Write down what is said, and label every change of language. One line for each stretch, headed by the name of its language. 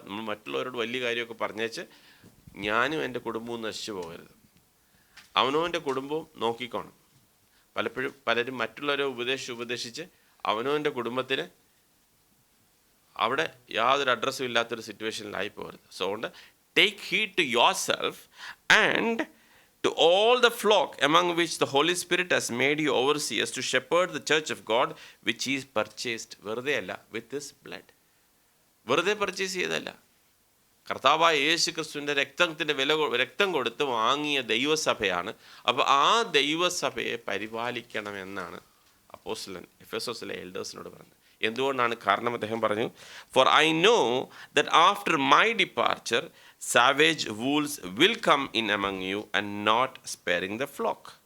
Malayalam: നമ്മൾ മറ്റുള്ളവരോട് വലിയ കാര്യമൊക്കെ പറഞ്ഞേച്ച് ഞാനും എൻ്റെ കുടുംബവും നശിച്ചു പോകരുത്. അവനവൻ്റെ കുടുംബവും നോക്കിക്കോണം. പലരും മറ്റുള്ളവരെ ഉപദേശിച്ച് അവനവൻ്റെ കുടുംബത്തിന് അവിടെ യാതൊരു അഡ്രസ്സും ഇല്ലാത്തൊരു സിറ്റുവേഷനിലായി പോകരുത്.
English: so
Malayalam: അതുകൊണ്ട്
English: Take heed to yourself and to all the flock among which the Holy Spirit has made you overseers to shepherd the church of God which he purchased.
Malayalam: വെറുതെ അല്ല,
English: with his blood.
Malayalam: വെറുതെ purchase ചെയ്തല്ല, കർത്താവായ യേശു ക്രിസ്തുവിൻ്റെ രക്തം കൊടുത്ത് വാങ്ങിയ ദൈവസഭയാണ്. അപ്പോൾ ആ ദൈവസഭയെ പരിപാലിക്കണമെന്നാണ് അപ്പോസ്തലൻ എഫെസോസിലെ എൽഡേഴ്സിനോട് പറഞ്ഞത്. എന്തുകൊണ്ടാണ്? കാരണം അദ്ദേഹം പറഞ്ഞു,
English: For I know that after my departure savage wolves will come in among you and not sparing the flock.